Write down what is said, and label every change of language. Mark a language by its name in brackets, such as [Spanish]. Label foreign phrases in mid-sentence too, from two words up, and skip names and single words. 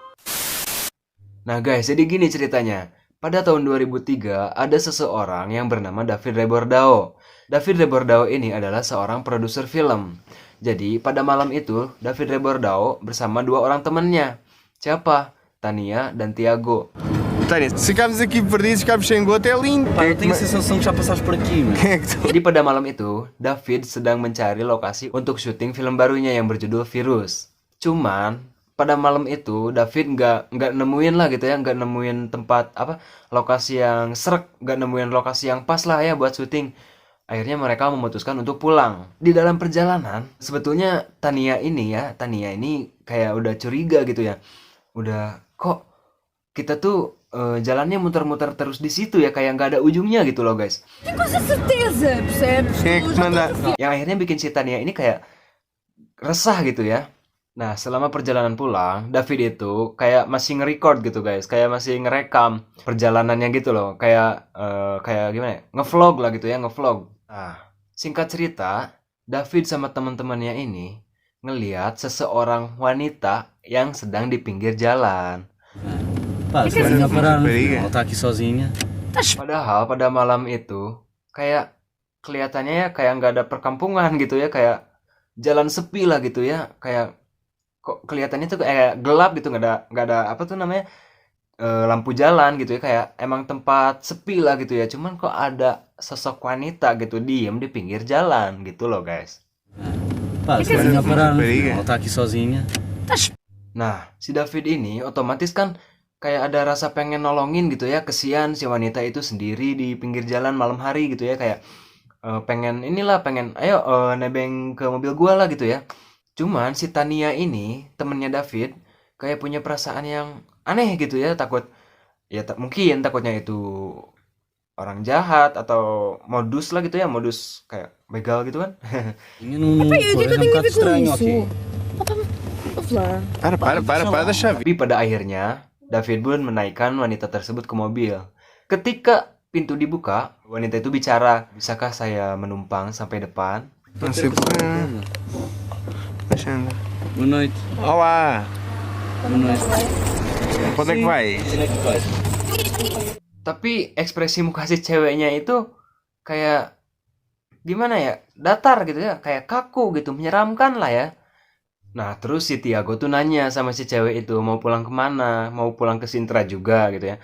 [Indonesian] Nah guys, jadi gini ceritanya. Pada tahun 2003, ada seseorang yang bernama David Rebordao. David Rebordao ini adalah seorang produser film. Jadi pada malam itu, David Rebordao bersama dua orang temannya. Siapa? Tania dan Tiago. [Portuguese] Tânia, se ficamos aqui perdidos, ficamos sem gota, é lindo. Pá, eu tenho a sensação que já passaste por aqui, mano. [Indonesian] Jadi pada malam itu, David sedang mencari lokasi untuk syuting film barunya yang berjudul Virus. Cuman pada malam itu David nggak nemuin lah gitu ya, nggak nemuin tempat lokasi yang serek, nggak nemuin lokasi yang pas lah ya buat syuting. Akhirnya mereka memutuskan untuk pulang. Di dalam perjalanan, sebetulnya Tania ini kayak udah curiga gitu ya. Udah kok kita tuh jalannya muter-muter terus di situ ya, kayak nggak ada ujungnya gitu loh guys. [Portuguese] Tenho quase certeza, percebes? Quem é que manda? [Indonesian] Yang akhirnya bikin si Tania ini kayak resah gitu ya. Nah selama perjalanan pulang, David itu kayak masih nge-record gitu guys, kayak masih ngerekam perjalanannya gitu loh, kayak gimana ya, ngevlog lah gitu ya, ngevlog. Nah singkat cerita, David sama teman-temannya ini ngelihat seseorang wanita yang sedang di pinggir jalan. [Portuguese] Pá, se vai parar, Rapariga. ela está aqui sozinha. [Indonesian] Padahal pada malam itu kayak kelihatannya ya kayak nggak ada perkampungan gitu ya, kayak jalan sepi lah gitu ya, kayak kok kelihatannya tuh kayak gelap gitu, nggak ada apa tuh namanya lampu jalan gitu ya, kayak emang tempat sepi lah gitu ya. Cuman kok ada sosok wanita gitu diem di pinggir jalan gitu loh guys. [Portuguese] Pá, se vai parar, Rapariga. ela está aqui sozinha. [Indonesian] Nah, si David ini otomatis kan kayak ada rasa pengen nolongin gitu ya. Kesian si wanita itu sendiri di pinggir jalan malam hari gitu ya. Kayak pengen ayo nebeng ke mobil gua lah gitu ya. Cuman si Tania ini, temennya David, kayak punya perasaan yang aneh gitu ya. Takut, ya mungkin takutnya itu orang jahat atau modus lah gitu ya. Modus kayak begal gitu kan. [Portuguese] Tinha num Epá, e o que é que eu tenho a ver com estranho, isso? ok. Opa, ouve lá. Para da chave. [Indonesian] Tapi pada akhirnya, David pun menaikkan wanita tersebut ke mobil. Ketika pintu dibuka, wanita itu bicara, "Bisakah saya menumpang sampai depan?" [Portuguese] Não sei porquê. Deixa andar. Boa noite. Olá, Boa noite. onde é que vais? Onde é que vais? [Indonesian] Tapi ekspresi muka si ceweknya itu kayak gimana ya, datar gitu ya, kayak kaku gitu, menyeramkan lah ya. Nah terus si Tiago tuh nanya sama si cewek itu mau pulang kemana, mau pulang ke Sintra juga gitu ya.